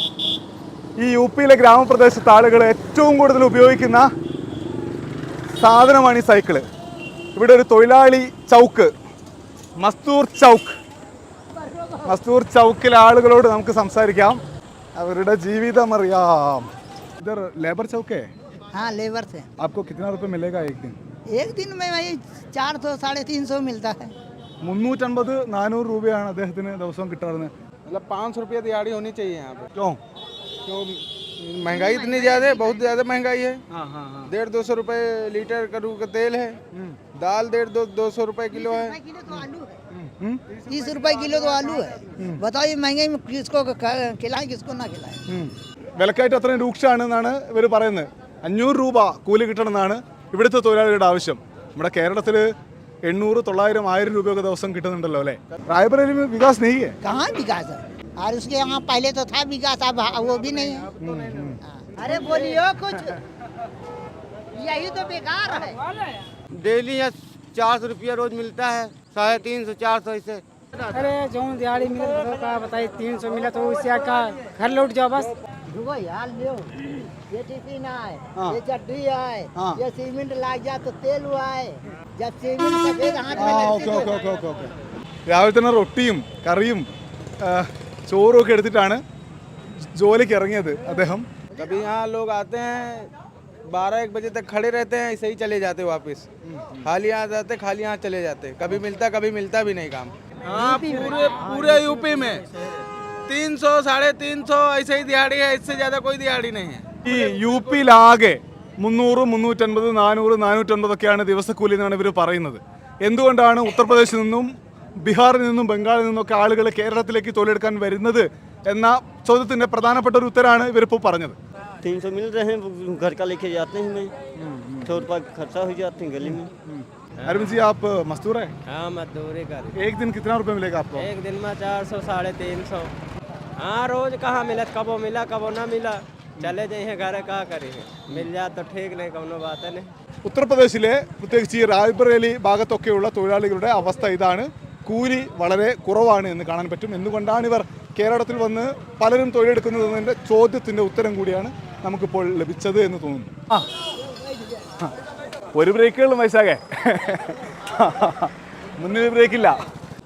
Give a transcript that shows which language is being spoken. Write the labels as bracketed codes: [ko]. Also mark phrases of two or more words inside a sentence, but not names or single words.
[ml] ഈ യു പിയിലെ ഗ്രാമപ്രദേശത്തെ ആളുകൾ ഏറ്റവും കൂടുതൽ ഉപയോഗിക്കുന്ന സാധനമാണ് ഈ സൈക്കിള്. ഇവിടെ ഒരു തൊഴിലാളി ചൗക്ക്, മസ്തൂർ ചൗക്കിലെ ആളുകളോട് നമുക്ക് സംസാരിക്കാം, അവരുടെ ജീവിതം അറിയാം. [hi] इधर लेबर चौक है? हाँ लेबर से। आपको कितना रुपए मिलेगा एक दिन? एक दिन में वही 400 350 मिलता है. [ml] 350-400 രൂപയാണ് അദ്ദേഹത്തിന് ദിവസവും കിട്ടാറുള്ളത്. [hi] मतलब 500 रुपये दिहाड़ी होनी चाहिए यहाँ पे. क्यों? क्यों महंगाई इतनी ज़्यादा है, बहुत ज़्यादा महंगाई है. 150-200 रुपये लीटर करू का तेल है. दाल 150-200 रुपये किलो है. 30 रुपए किलो तो आलू है. बताइए महंगाई में किसको खिलाएं किसको ना खिलाएं. [ml] വിലക്കയറ്റം അത്രയും രൂക്ഷമാണെന്നാണ് ഇവർ പറയുന്നത്. 500 രൂപ കൂലി കിട്ടണമെന്നാണ് ഇവിടുത്തെ തൊഴിലാളികളുടെ ആവശ്യം. നമ്മുടെ കേരളത്തിൽ 800, 900, 1000 രൂപയൊക്കെ ദിവസം കിട്ടുന്നുണ്ടല്ലോ അല്ലേ? [hi] റായ്ബറേലി में विकास नहीं है. कहाँ विकास है? और उसके यहाँ पहले तो था विकास, अब वो भी नहीं है. अरे बोलियो कुछ, यही तो बेकार है. डेली 400 रुपया रोज मिलता है, 350-400 ऐसे. अरे जो दिहाड़ी मिले तो का बताइए 300 मिला तो उससे का घर लौट जाओ बस. यार लो, ये टिफिन आए, ये चटनी आए, ये सीमेंट लाग जा तो तेल आए. जब सीमेंट सफेद हाथ में लगती तो [ml] രാവിലെ തന്നെ റൊട്ടിയും കറിയും ചോറും ഒക്കെ എടുത്തിട്ടാണ് ജോലിക്ക് ഇറങ്ങിയത് അദ്ദേഹം. [hi] कभी यहाँ लोग आते हैं 12-1 बजे तक खड़े रहते हैं, ऐसे ही चले जाते वापस. खाली यहाँ जाते, खाली यहाँ चले जाते. कभी मिलता भी नहीं काम. हाँ पूरे यूपी में 300, 350 ऐसे ही दिहाड़ी है, इससे ज़्यादा कोई दिहाड़ी नहीं है. [ml] ഈ യു പിയിലാകെ 300, 350, 400, 450 ഒക്കെയാണ് ദിവസക്കൂലി എന്നാണ് ഇവർ പറയുന്നത്. എന്തുകൊണ്ടാണ് ഉത്തർപ്രദേശിൽ നിന്നും ബീഹാറിൽ നിന്നും ബംഗാളിൽ നിന്നൊക്കെ ആളുകൾ കേരളത്തിലേക്ക് തൊഴിലെടുക്കാൻ വരുന്നത് എന്ന ചോദ്യത്തിൻ്റെ പ്രധാനപ്പെട്ട ഒരു ഉത്തരമാണ് ഇവരിപ്പോൾ പറഞ്ഞത്. [hi] 300 मिल रहे हैं, घर का लेके जाते हैं, मैं थोड़ा खर्चा हो जाते हैं गली में. अरविंद जी आप मजदूर है? हाँ मजदूरी कर. एक दिन कितना रुपए मिलेगा आपको? एक दिन में 400, 350. हाँ रोज कहाँ मिला, कबो मिला कबो ना मिला. चले जाइए घर का करें, मिल जाए तो ठीक, नहीं कोनो बात है नहीं. [ml] ഉത്തർപ്രദേശിലെ പ്രത്യേകിച്ച് ഈ റായ്ബറേലി ഭാഗത്തൊക്കെയുള്ള തൊഴിലാളികളുടെ അവസ്ഥ ഇതാണ്. കൂലി വളരെ കുറവാണ് എന്ന് കാണാൻ പറ്റും. എന്തുകൊണ്ടാണ് ഇവർ കേരളത്തിൽ വന്ന് പലരും തൊഴിലെടുക്കുന്നതെന്നതിൻ്റെ ചോദ്യത്തിൻ്റെ ഉത്തരം കൂടിയാണ് നമുക്കിപ്പോൾ ലഭിച്ചത് എന്ന് തോന്നുന്നു. ഒരു ബ്രേക്കുകളും വയസ്സാകെ മുന്നിൽ ബ്രേക്കില്ല.